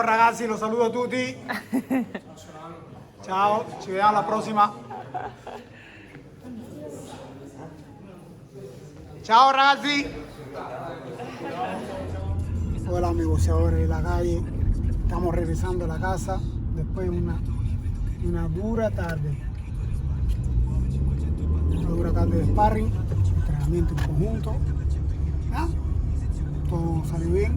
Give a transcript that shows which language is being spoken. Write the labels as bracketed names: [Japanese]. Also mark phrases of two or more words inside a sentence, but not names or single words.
[Italian] Ragazzi, [Spanish] los saludo a [Italian] tutti. Ciao, ci vediamo alla prossima. Ciao ragazzi. [Spanish] Hola mis boxeadores de la calle. Estamos regresando a la casa después de una dura tarde. Una dura tarde de sparring, entrenamiento en conjunto. ¿Ah? Todo salió bien.